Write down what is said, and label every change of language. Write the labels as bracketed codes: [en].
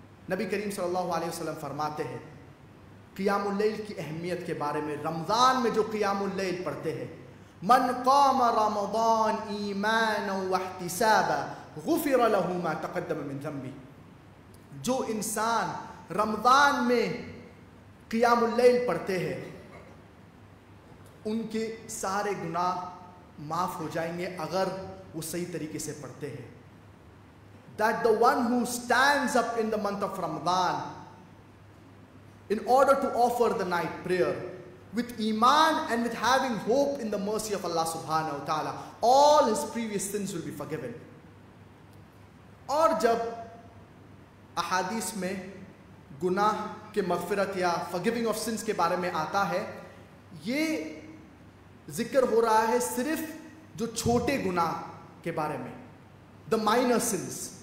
[ur] نبی کریم صلی اللہ علیہ وسلم فرماتے ہیں قیام اللیل کی اہمیت کے بارے میں، رمضان میں جو قیام اللیل پڑھتے ہیں، [ar] من قام رمضان ایمانا واحتسابا غفر له ما تقدم من ذنبه. [ur] جو انسان رمضان میں قیام اللیل پڑھتے ہیں ان کے سارے گناہ معاف ہو جائیں گے اگر وہ صحیح طریقے سے پڑھتے ہیں. [en] That the one who stands up in the month of Ramadan in order to offer the night prayer with iman and with having hope in the mercy of Allah subhanahu wa ta'ala, all his previous sins will be forgiven. [ur] اور جب احادیث میں گناہ کے مغفرت یا [en] forgiving of sins [ur] کے بارے میں آتا ہے، یہ ذکر ہو رہا ہے صرف جو چھوٹے گناہ کے بارے میں، [en] the minor sins.